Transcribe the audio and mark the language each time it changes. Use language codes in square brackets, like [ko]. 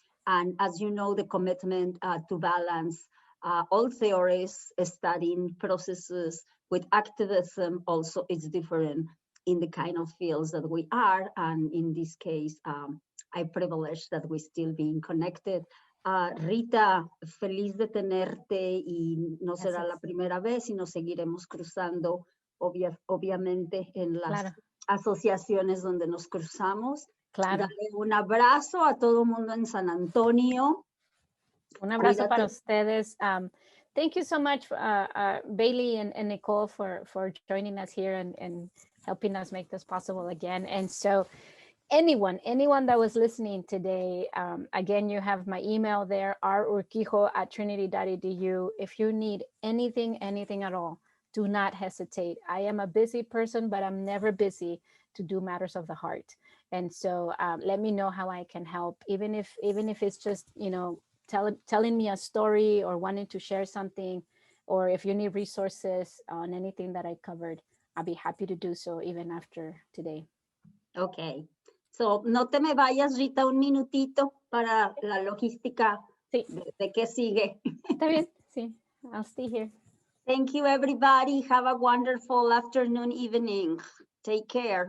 [en] And as you know, the commitment to balance all theories, studying processes with activism also is different in the kind of fields that we are. And in this case, I'm privileged that we're still being connected. [es] Rita, feliz de tenerte, y no será la primera vez y nos seguiremos cruzando, obviamente, en las asociaciones donde nos cruzamos. Dale un abrazo a todo el mundo en San Antonio. Un abrazo para ustedes. [en] Thank you so much, Bailey and Nicole, for joining us here and helping us make this possible again. And so anyone that was listening today, again, you have my email there, rurquijo@trinity.edu. If you need anything at all, do not hesitate. I am a busy person, but I'm never busy to do matters of the heart. And so let me know how I can help, even if it's just, telling me a story or wanting to share something, or if you need resources on anything that I covered, I'll be happy to do so even after today. Okay. [es] So, no te me vayas, Rita, un minutito para la logística de qué sigue. Está bien, sí. [en] I'll stay here. Thank you, everybody. Have a wonderful afternoon, evening. Take care.